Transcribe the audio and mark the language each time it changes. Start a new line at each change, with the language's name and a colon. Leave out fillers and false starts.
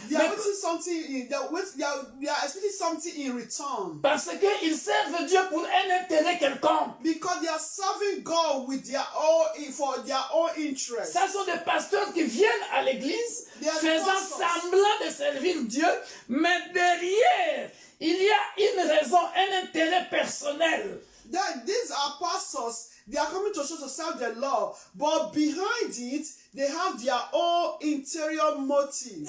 English: they are waiting something. They are expecting something in return.
French: Parce qu'ils servent Dieu pour un intérêt quelconque.
English: Because they are serving God with their own for their own interest.
French: Ce sont des pasteurs qui viennent à l'église faisant semblant de servir Dieu, mais derrière, il y a une raison, un intérêt personnel.
English: That these are pastors, they are coming to church to serve the Lord, but behind it, they have their own interior motive.